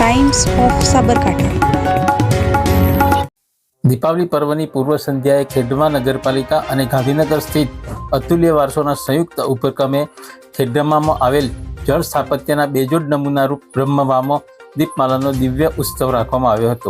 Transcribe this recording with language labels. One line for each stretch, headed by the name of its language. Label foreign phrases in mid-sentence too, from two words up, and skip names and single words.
Gujarati: टाइम्स ऑफ साबरकांठा। દીપાવલી પર્વની પૂર્વ સંધ્યાએ ખેડમા નગરપાલિકા અને ગાંધીનગર સ્થિત અતુલ્ય વારસોના સંયુક્ત ઉપક્રમે ખેડમામાં આવેલ જળ સ્થાપત્યના બેજોડ નમૂનારૂપ બ્રહ્મવામાં દીપમાલાનો દિવ્ય ઉત્સવ રાખવામાં આવ્યો હતો।